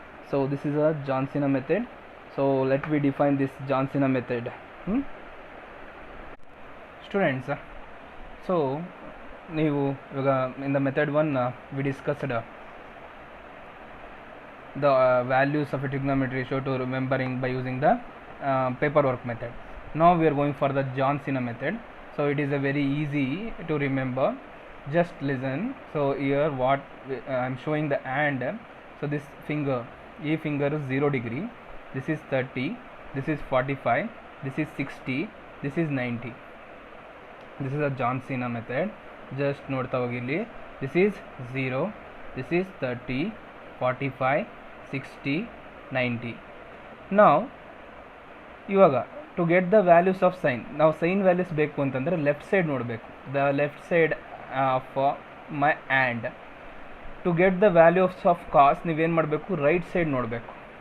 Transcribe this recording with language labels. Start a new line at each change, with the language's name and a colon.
English: So this is a Johnsina method. So let me define this Johnsina method. Students, so
Kannada: ನೀವು ಇವಾಗ
English: In the method 1 we discussed the values of a trigonometry ratio to remembering by using the paperwork method. Now we are going for the Johnsina method. So it is a very easy to remember. just listen. So here what I am showing the hand. So this finger, e finger is 0 degree, this is 30, this is 45, this is 60, this is 90. This is a John Cena method. Just
Kannada: ನೋಡ್ತಾ ಹೋಗಿ ಇಲ್ಲಿ.
English: This is 0, this is 30, 45, 60, 90. Now
Kannada: ಇವಾಗ
English: to get the values of sine,
Kannada: ನಾವು sign values ಬೇಕು ಅಂತಂದರೆ left side ನೋಡಬೇಕು.
English: The left side of my and. To get the values of cos
Kannada: ನೀವೇನು ಮಾಡಬೇಕು, ರೈಟ್ ಸೈಡ್ ನೋಡಬೇಕು.